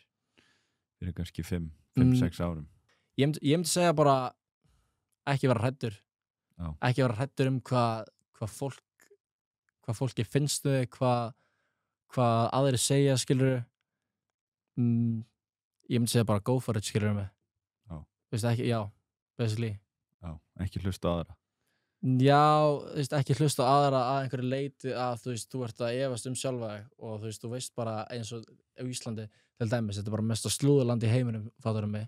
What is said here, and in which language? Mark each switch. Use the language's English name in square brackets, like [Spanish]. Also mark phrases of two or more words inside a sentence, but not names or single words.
[Icelandic] Fyrir kannski 5-6 árum. Ég myndi segja bara ekki vera hræddur. Já. Ekki vera hræddur hvað fólki finnst þau, hvað aðrir segja, skilur. Ég myndi segja bara [English] go for it, [Icelandic] skilur mig. Veist ekki, basically. Já, ekki hlusta á aðra. Já, veist, ekki hlusta á aðra að einhverju leiti að þú ert að efast sjálfa þig og þú veist bara eins og á Íslandi til dæmis, þetta er bara mesta slúðurland í heiminum, fattarðu mig.